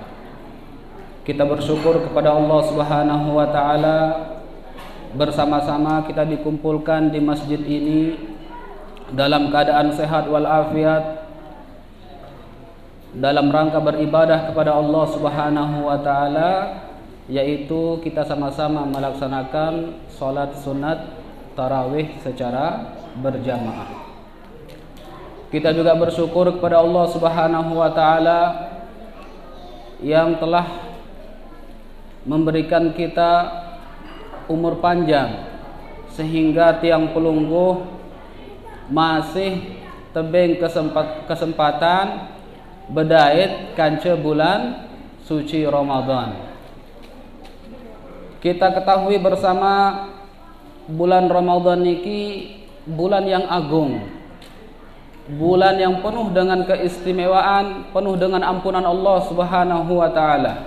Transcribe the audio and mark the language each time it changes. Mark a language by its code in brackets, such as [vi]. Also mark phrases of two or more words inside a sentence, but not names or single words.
[id] Kita bersyukur kepada Allah Subhanahu wa taala, bersama-sama kita dikumpulkan di masjid ini dalam keadaan sehat walafiat, dalam rangka beribadah kepada Allah Subhanahu wa taala, yaitu kita sama-sama melaksanakan salat sunat tarawih secara berjamaah. Kita juga bersyukur kepada Allah Subhanahu wa taala yang telah memberikan kita umur panjang sehingga [sas] tiang pelungguh masih tebing kesempatan bedait kanca [id] bulan suci Ramadan. Kita ketahui bersama bulan Ramadan niki bulan yang agung, bulan yang penuh dengan keistimewaan, penuh dengan ampunan Allah Subhanahu wa taala.